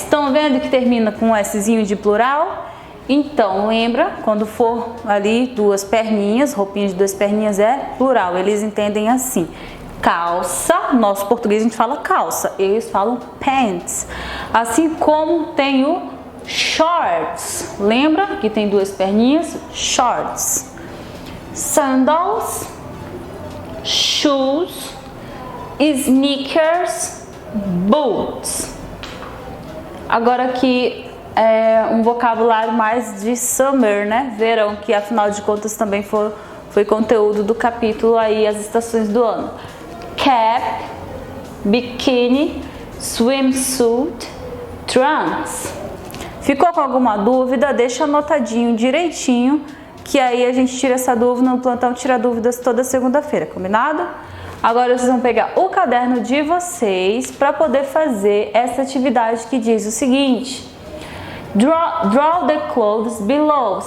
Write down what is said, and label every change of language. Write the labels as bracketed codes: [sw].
[pt] Estão vendo que termina com um Szinho de plural? Então, lembra, quando for ali duas perninhas, roupinha de duas perninhas é plural, eles entendem assim. Calça, nosso português a gente fala calça, eles falam pants. Assim como tem o shorts, lembra que tem duas perninhas? [en] Shorts. Sandals, shoes, sneakers, boots. [pt] Agora aqui é um vocabulário mais de summer, né? Verão, que afinal de contas também foi conteúdo do capítulo aí, as estações do ano. [en] Cap, biquíni, swimsuit, trunks. [pt] Ficou com alguma dúvida? Deixa anotadinho direitinho, que aí a gente tira essa dúvida no plantão, tira dúvidas toda segunda-feira, combinado? Agora vocês vão pegar o caderno de vocês para poder fazer essa atividade que diz o seguinte: [en] draw the clothes below.